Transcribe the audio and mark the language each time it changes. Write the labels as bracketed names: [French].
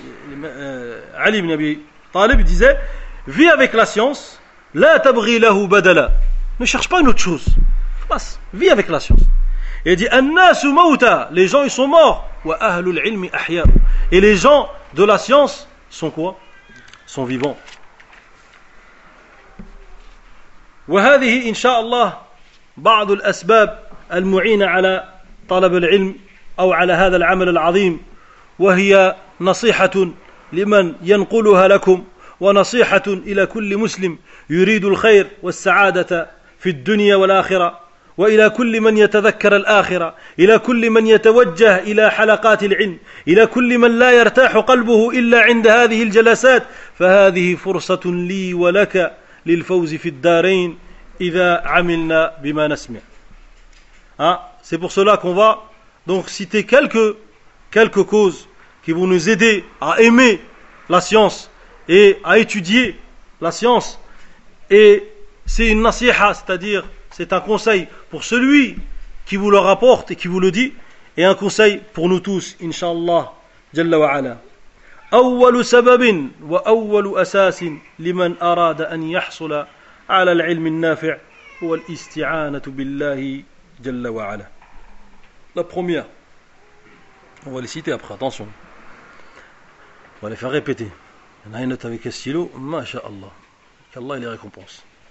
[French] L'imam Ali ibn Abi Talib disait vis avec la science, [Arabic] la tabghi lahu badala, [French] ne cherche pas une autre chose, passe, vis avec la science. Et il dit [Arabic] an-nas mawta, [French] les gens ils sont morts, [Arabic] wa ahlu al-ilmi ahya'u, [French] et les gens de la science sont quoi? Sont vivants. [Arabic] وهذه إن شاء الله بعض الأسباب المعينة على طلب العلم أو على هذا العمل العظيم، وهي نصيحة لمن ينقلها لكم، ونصيحة إلى كل مسلم يريد الخير والسعادة في الدنيا والآخرة، وإلى كل من يتذكر الآخرة، إلى كل من يتوجه إلى حلقات العلم، إلى كل من لا يرتاح قلبه إلا عند هذه الجلسات، فهذه فرصة لي ولك للفوز في الدارين إذا عملنا بما نسمع. [French] C'est pour cela qu'on va donc citer quelques causes qui vont nous aider à aimer la science et à étudier la science. Et c'est une nasiha, c'est-à-dire c'est un conseil pour celui qui vous le rapporte et qui vous le dit, et un conseil pour nous tous, inshallah jalla wa ala. [Arabic] أول سبب وأول أساس لمن أراد أن يحصل على العلم النافع هو الاستعانة بالله جل وعلا. [French] La première, on va les citer après, attention. On va les faire répéter. Il y en a une note avec un stylo, masha'Allah. Qu'Allah les récompense.